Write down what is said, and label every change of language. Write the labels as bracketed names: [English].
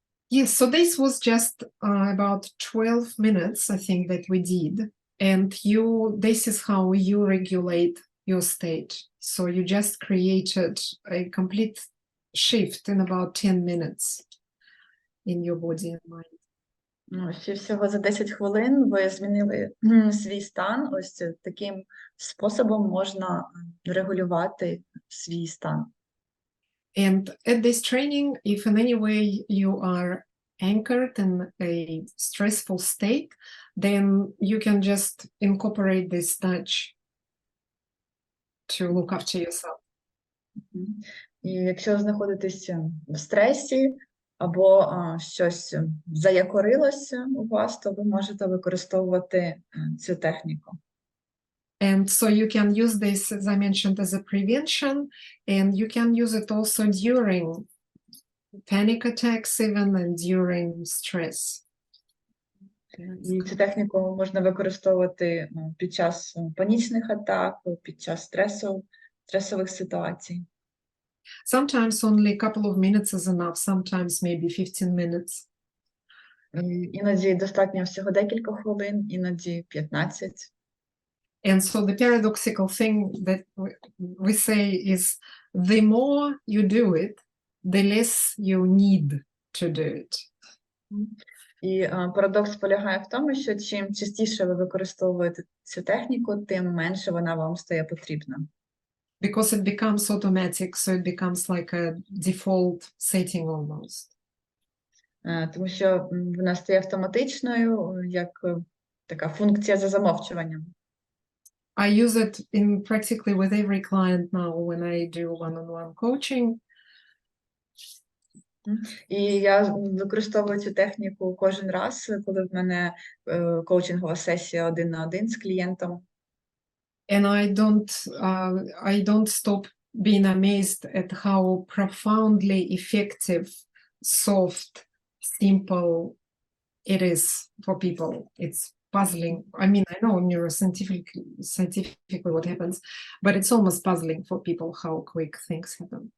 [English] Yes, so this was just about 12 minutes, I think, that we did. And this is how you regulate your state. So you just created a complete shift in about 10 minutes in your body and mind. [Ukrainian] Ну, ще всього за 10 хвилин ви змінили свій стан. Ось таким способом можна регулювати свій стан. [English] And at this training, if in any way you are anchored in a stressful state, then you can just incorporate this touch to look after yourself. [Ukrainian] І якщо знаходитеся в стресі або щось заякорилося у вас, то ви можете використовувати цю техніку. [English] And so you can use this, as I mentioned, as a prevention, and you can use it also during panic attacks even and during stress. [Ukrainian] І цю техніку можна використовувати під час панічних атак, під час стресових ситуацій. [English] Sometimes only a couple of minutes is enough, sometimes maybe 15 minutes. [Ukrainian] Іноді достатньо всього декілька хвилин, іноді 15. [English] And so the paradoxical thing that we say is the more you do it, the less you need to do it. [Ukrainian] І парадокс полягає в тому, що чим частіше ви використовуєте цю техніку, тим менше вона вам стає потрібна. [English] Because it becomes automatic, so it becomes like a default setting almost. [Ukrainian] Тому що вона стає автоматичною, як така функція за замовчуванням. [English] I use it in practically with every client now when I do one-on-one coaching. [Ukrainian] І я використовую цю техніку кожен раз, коли в мене коучингова сесія 1-на-1 з клієнтом. [English] And I don't stop being amazed at how profoundly effective, soft, simple it is for people. It's puzzling. I mean, I know scientifically what happens, but it's almost puzzling for people how quick things happen.